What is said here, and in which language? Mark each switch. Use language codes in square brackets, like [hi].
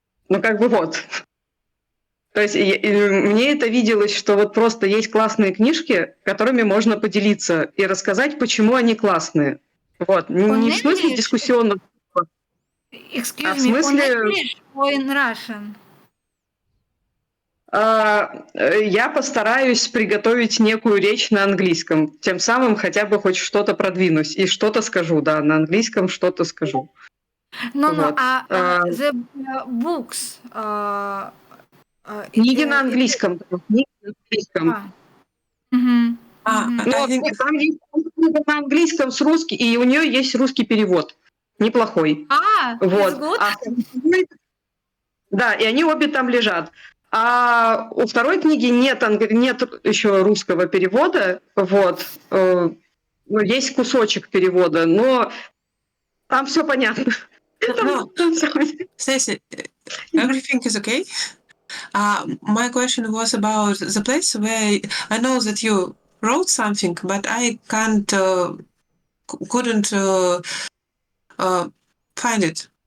[ru] То есть мне это виделось, что вот просто есть классные книжки, которыми можно поделиться и рассказать, почему они классные. Вот. Не в смысле дискуссионного. [en] Excuse me, on English or in Russian? [ru] Я постараюсь приготовить некую речь на английском, тем самым хотя бы хоть что-то продвинусь и что-то скажу, да, на английском что-то скажу. [en] The books. [ru] Книги на английском. Там есть книга на английском с русским, и у нее есть русский перевод. Неплохой. Вот. Да, и они обе там лежат. А у второй книги нет еще русского перевода. Вот. Есть кусочек перевода, но там все понятно. [en] Stacy, everything is okay? My question was about the place where I know that you wrote something, but I couldn't find it.